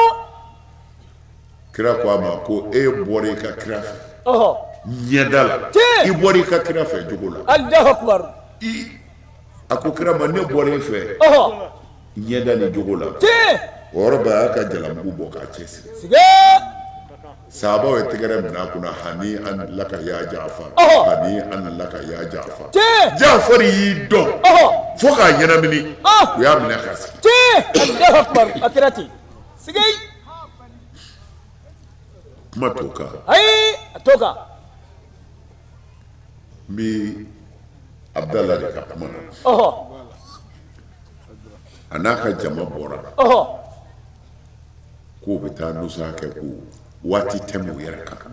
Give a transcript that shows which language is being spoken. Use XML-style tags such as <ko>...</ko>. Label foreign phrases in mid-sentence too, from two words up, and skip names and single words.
<bm>kira ko a ma ko e bɔra i ka kira fɛ ɲɛda la i bɔra i ka kira fɛ jogo la</bm> <ar>الله أكبر</ar> <bm>a ko kira ma ne bɔra i fɛ ɲɛda ni jogo la o yɔrɔ bɛɛ a y'a ka jalamugu bɔ k'a cɛsiri sahabaw ye tɛgɛrɛ minɛ a kunna hani an laka ya Jafar hani an laka ya Jafar Jafar y'i dɔn fo k'a ɲɛnamini u y'a minɛ k'a sigi</bm> <ar>الله أكبر</ar> <bm>a kɛra ten sigay kuma t'o kan ayi a t'o kan n bɛ Abdallah de ka kuma na a n'a ka jama bɔra k'u bɛ taa nusa kɛ ko waati tɛmɛ u yɛrɛ kan</bm>